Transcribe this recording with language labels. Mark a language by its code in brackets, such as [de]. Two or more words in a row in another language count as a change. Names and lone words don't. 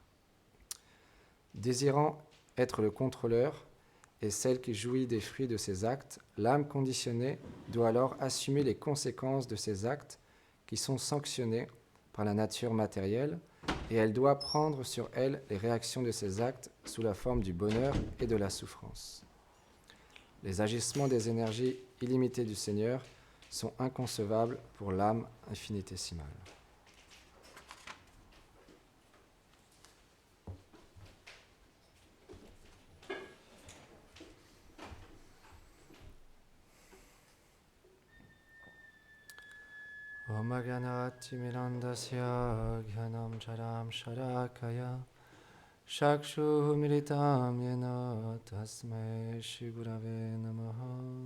[fr] Désirant être le contrôleur et celle qui jouit des fruits de ses actes, l'âme conditionnée doit alors assumer les conséquences de ses actes qui sont sanctionnés par la nature matérielle, et elle doit prendre sur elle les réactions de ses actes sous la forme du bonheur et de la souffrance. Les agissements des énergies illimitées du Seigneur sont inconcevables pour l'âme infinitésimale. [sa] ॐ अज्ञानति मिरान्धस्य ज्ञानम् चरम् शलाकया चक्षु मीलितम् येन तस्मै श्री गुरवे नमः.